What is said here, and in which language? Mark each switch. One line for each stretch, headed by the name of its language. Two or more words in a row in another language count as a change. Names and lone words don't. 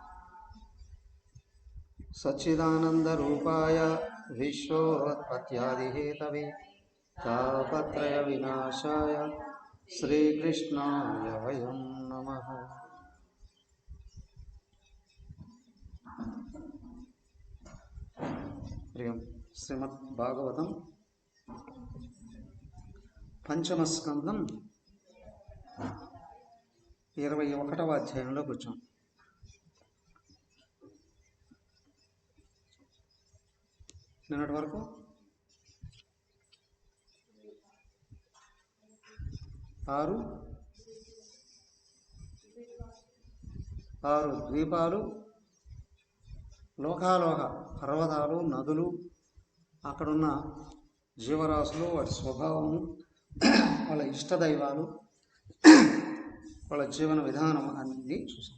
Sanskrit: सच्चिदानन्दरूपाय विश्वोत्पत्त्यादिहेतवे तापत्रयविनाशाय श्रीकृष्णाय वयं नमः। प्रियं श्रीमद्भागवतं
Telugu: పంచమ స్కందం 21వ అధ్యాయంలోకి వచ్చాం. నిన్నటి వరకు 6 ద్వీపాలు, లోకాలోక పర్వతాలు, నదులు, అక్కడున్న జీవరాశులు, వాటి స్వభావము, వాళ్ళ ఇష్టదైవాలు, వాళ్ళ జీవన విధానం అన్నీ చూసాం.